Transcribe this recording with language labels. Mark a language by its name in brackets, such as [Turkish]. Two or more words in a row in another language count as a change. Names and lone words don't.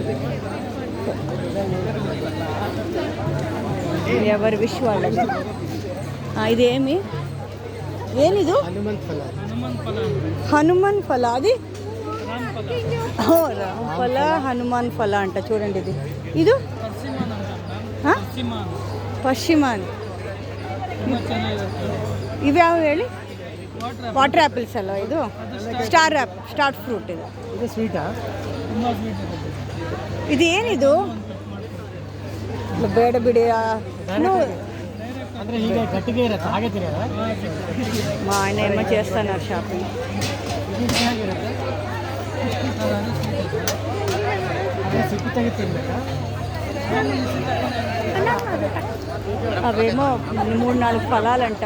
[Telugu] ఎవరి విష్ వాళ్ళది. ఇది ఏమిది? హనుమాన్ ఫల. అది రామ్ ఫల, హనుమాన్ ఫల అంట. చూడండి ఇది ಪಶ್ಚಿಮಾನ್. [Kannada] ಇವು ಯಾವ ಹೇಳಿ? [English] water apples [Kannada] ಅಲ್ಲ ಇದು? [English] star fruit. [Kannada] ಇದು ಸ್ವೀಟಾ? ಇದು ಏನಿದು? ಬೇಡ ಬಿಡಿ. [Telugu] మా ఆయన ఏమో చేస్తున్నారు షాపింగ్. అవేమో 3-4 ఫలాలంట.